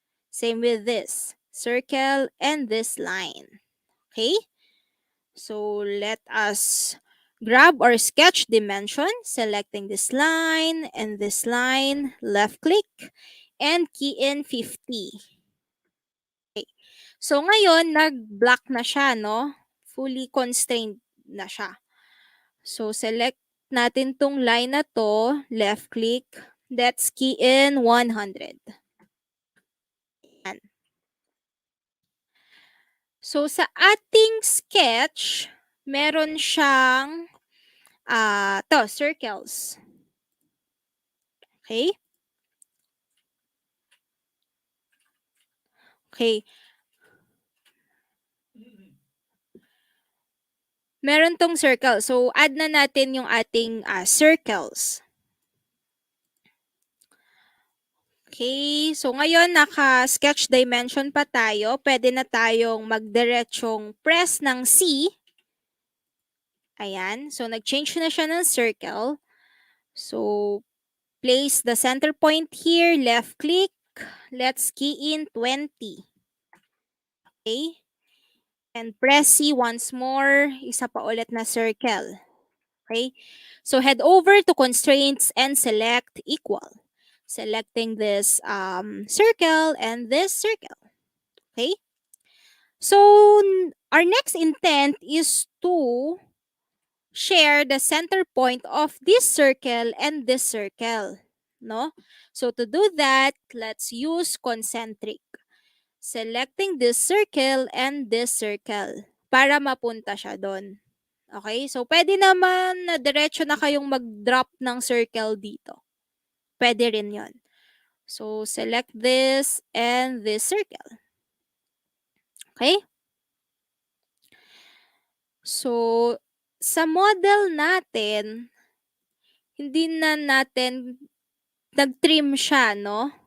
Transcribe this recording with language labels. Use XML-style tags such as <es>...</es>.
<en>Same with this circle and this line. Okay. So let us grab our sketch dimension, selecting this line and this line, left click, and key in 50. Okay.</en> <tl>So ngayon, nag-block na siya, no?</tl> <en>Fully constrained na siya. So select natin tong line na to, left click, let's key in 100. Yan.</en> <tl>So sa ating sketch, meron siyang circles. Okay?</tl> <en>Okay.</en> <tl>Meron tong circle. So, add na natin yung ating circles. Okay. So, ngayon, naka-sketch dimension pa tayo. Pwede na tayong magdiretsong press ng C. Ayan. So, nag-change na siya ng circle.</tl> <en>So, place the center point here. Left click. Let's key in 20. Okay. And press C once more.</en> <tl>Isa pa ulit na</tl> <en>circle. Okay. So head over to constraints and select equal. Selecting this circle and this circle. Okay. So our next intent is to share the center point of this circle and this circle. No? So to do that, let's use concentric. Selecting this circle and this circle</en> <tl>para mapunta siya doon.</tl> <en>Okay?</en> <tl>So, pwede naman na diretso na kayong mag-drop ng circle dito. Pwede rin yon.</tl> <en>So, select this and this circle. Okay?</en> <tl>So, sa model natin, hindi na natin nag-trim siya, no?</tl>